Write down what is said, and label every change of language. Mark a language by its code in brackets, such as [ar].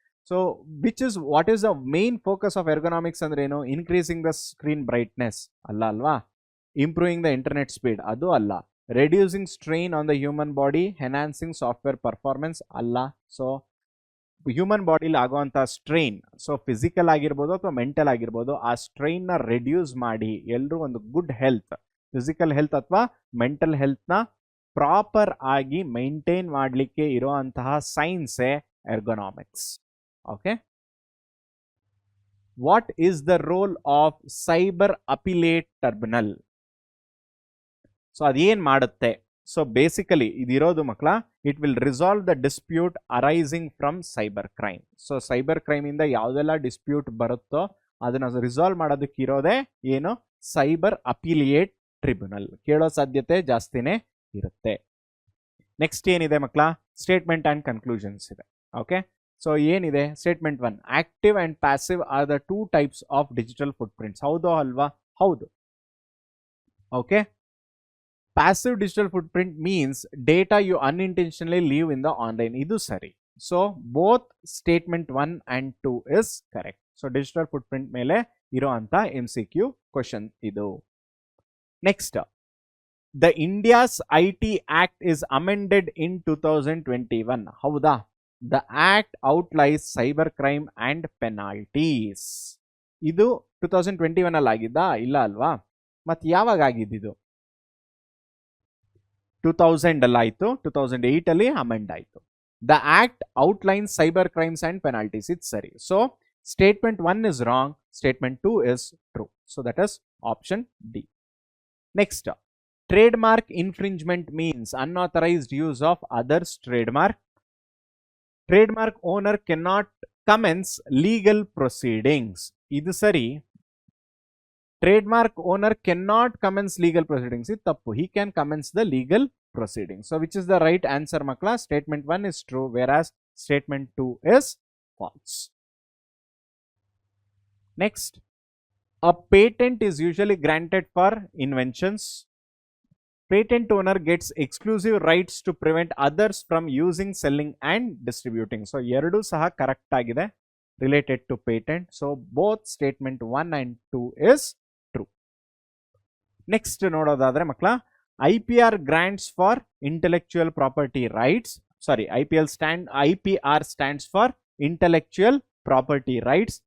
[en] So what is the main focus of ergonomics [kn] ಅಂದ್ರೆ ಏನು? [en] Increasing the screen brightness [kn] ಅಲ್ಲ ಅಲ್ವಾ? [en] Improving the internet speed [kn] ಅದು ಅಲ್ಲ. [en] Reducing strain on the human body, enhancing software performance ಅಲ್ಲ. [kn] So human ಬಾಡಿಲಿ ಆಗುವಂಥ strain, so physical ಆಗಿರ್ಬೋದು ಅಥವಾ ಮೆಂಟಲ್ ಆಗಿರ್ಬೋದು, ಆ ಸ್ಟ್ರೈನ್ನ ರೆಡ್ಯೂಸ್ ಮಾಡಿ ಎಲ್ಲರೂ ಒಂದು ಗುಡ್ ಹೆಲ್ತ್, ಫಿಸಿಕಲ್ ಹೆಲ್ತ್ ಅಥವಾ ಮೆಂಟಲ್ ಹೆಲ್ತ್ನ ಪ್ರಾಪರ್ ಆಗಿ ಮೈಂಟೈನ್ ಮಾಡಲಿಕ್ಕೆ ಇರುವಂತಹ ಸೈನ್ಸೇ ಎರ್ಗೊನಾಮಿಕ್ಸ್. [en] Okay, what is the role of cyber appellate terminal? [kn] So ಅದೇನ್ ಮಾಡುತ್ತೆ? ಸೊ ಬೇಸಿಕಲಿ ಇದಿರೋದು ಮಕ್ಕಳ, [en] It will resolve the dispute arising from cyber crime. [kn] So cyber crime ಇಂದ ಯಾವುದೆಲ್ಲ dispute ಬರುತ್ತೋ ಅದನ್ನ ರಿಸಾಲ್ವ್ ಮಾಡೋದಕ್ಕೆ ಇರೋದೇ ಏನು? Cyber appellate tribunal. ಕೇಳೋ ಸಾಧ್ಯತೆ ಜಾಸ್ತಿನೇ ಇರುತ್ತೆ. ನೆಕ್ಸ್ಟ್ ಏನಿದೆ ಮಕ್ಕಳ? ಸ್ಟೇಟ್ಮೆಂಟ್ ಅಂಡ್ ಕನ್ಕ್ಲೂಷನ್ಸ್ ಇದೆ. ಓಕೆ, ಸೊ ಏನಿದೆ? [en] Statement 1, active and passive are the 2 types of digital footprints. [kn] ಹೌದೋ ಅಲ್ವಾ? ಹೌದು. [en] Okay, passive digital footprint means data you unintentionally leave in the online. [kn] ಇದು ಸರಿ. [en] So both statement 1 and 2 is correct. [kn] So digital footprint ಮೇಲೆ ಇರುವಂತ MCQ question ಇದು. [en] Next, the India's IT Act is amended in 2021. [kn] ಹೌದಾ? [en] The act outlines cyber crime and penalties. [kn] ಇದು 2021 ಅಲ್ಲಿ ಆಗಿದ್ದಾ? ಇಲ್ಲ ಅಲ್ವಾ? ಮತ್ತೆ ಯಾವಾಗ ಆಗಿದ್ದು? 2000 ಅಲ್ಲಿ ಆಯ್ತು, 2008 ಅಲ್ಲಿ ಅಮೆಂಡ್ ಆಯ್ತು. [en] The act outline cyber crimes and penalties. [kn] ಇದು ಸರಿ. [en] So statement 1 is wrong, statement 2 is true. So that is option D. Next, trademark infringement means unauthorized use of others' trademark. Trademark owner cannot commence legal proceedings. [kn] ಇದು ಸರಿ. [en] Trademark owner cannot commence legal proceedings. It tappu. He can commence the legal proceedings. So which is the right answer makla? Statement 1 is true, whereas statement 2 is false. Next, a patent is usually granted for inventions. Patent owner gets exclusive rights to prevent others from using, selling and distributing. [kn] So ಎರಡು ಸಹ correct ಆಗಿದೆ [en] related to patent. So both statement 1 and 2 is true. Next [kn] ನೋಡೋದಾದ್ರೆ ಮಕ್ಕಳ, [en] IPR grants for intellectual property rights. Sorry, IPR stands for intellectual property rights.